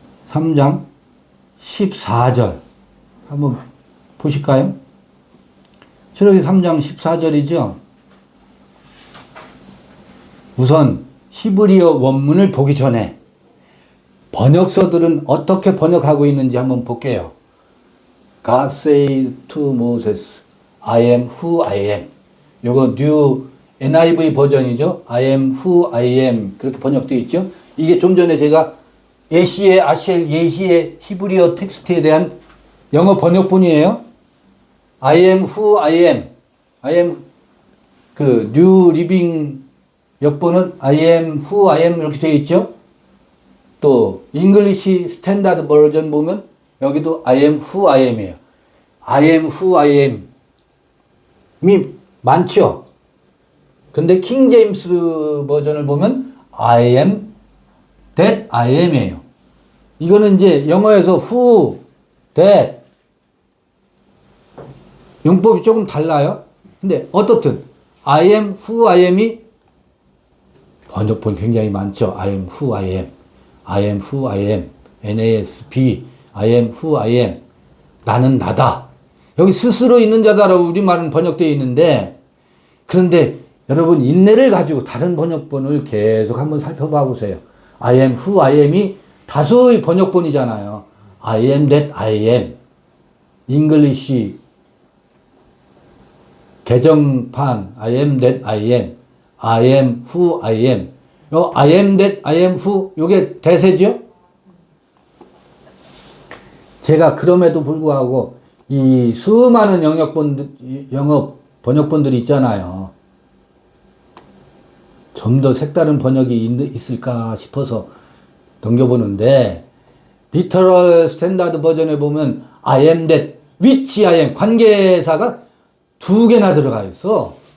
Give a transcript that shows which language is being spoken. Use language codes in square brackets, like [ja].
[ko] 3장 14절 한번 보실까요? 출애굽기 3장 14절이죠. 우선 히브리어 원문을 보기 전에 번역서들은 어떻게 번역하고 있는지 한번 볼게요. [en] God said to Moses, I am who I am. [ko] 요거 뉴 NIV 버전이죠. [en] I am who I am. [ko] 그렇게 번역되어 있죠. 이게 좀 전에 제가 예시의 아셀 예시의 히브리어 텍스트에 대한 영어 번역본이에요. [en] I am who I am. [ko] I am 그 뉴 리빙 역본은 [en] I am who I am [ko] 이렇게 되어 있죠. 또 잉글리시 스탠다드 버전 보면 여기도 [en] I am who I am [ko] 이에요. [en] I am who I am [ko] 이 많죠. 근데 킹 제임스 버전을 보면 [en] I am that I am [ko] 이에요. 이거는 이제 영어에서 who, that 용법이 조금 달라요. 근데 어떻든 [en] I am who I am [ko] 이 번역본 굉장히 많죠. [en] I am who I am. I am who I am. NASB. I am who I am. [ko] 나는 나다. 여기 스스로 있는 자다라고 우리말은 번역되어 있는데 그런데 여러분 인내를 가지고 다른 번역본을 계속 한번 살펴봐 보세요. [en] I am who I am [ko] 이 다수의 번역본이잖아요. [en] I am that I am. 잉글리시 개정판 I am that I am. I am who I am. 요 I am that I am who [ko] 요게 대세죠? 제가 그럼에도 불구하고 이 수많은 영어 번역본들이 있잖아요. 좀 더 색다른 번역이 있을까 싶어서 넘겨보는데, 리터럴 스탠다드 버전에 보면 [en] I am that which I am [ko] 관계사가 2개나 들어가 있어.